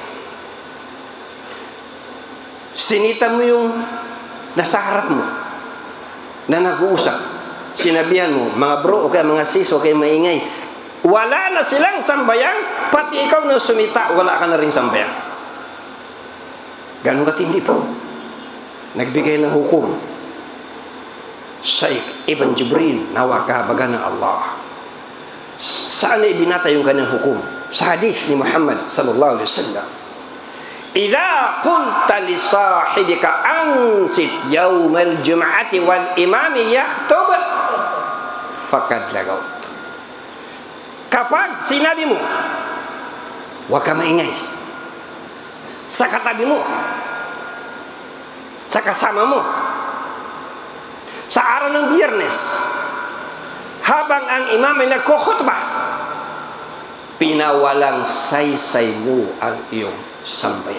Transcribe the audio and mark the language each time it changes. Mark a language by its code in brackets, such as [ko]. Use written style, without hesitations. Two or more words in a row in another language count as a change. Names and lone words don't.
[tl] Sinita mo yung nasa harap mo na nag-uusap, sinabihan mo, mga bro o kaya mga sis o kaya maingay, wala na silang sambayan, pati ikaw na sumita, wala ka na rin sambayan. Ganun katindi po. Nagbigay ng hukum Shaykh Ibn Jibril, nawa kahabagan ng Allah. Saan na ibinata yung kanyang hukum? Sa hadith ni Muhammad [ar] صلى الله عليه وسلم إذا قلت لصاحبك أنصت يوم الجمعة والإمام يخطب فقد لغوت. [tl] Kapag sinabi mo, huwag ka maingay sa katabi mo, sa kasama mo, sa araw ng Biyernes, habang ang imam ay nagkukhutbah, pinawalang saysay mo ang iyong sambayan.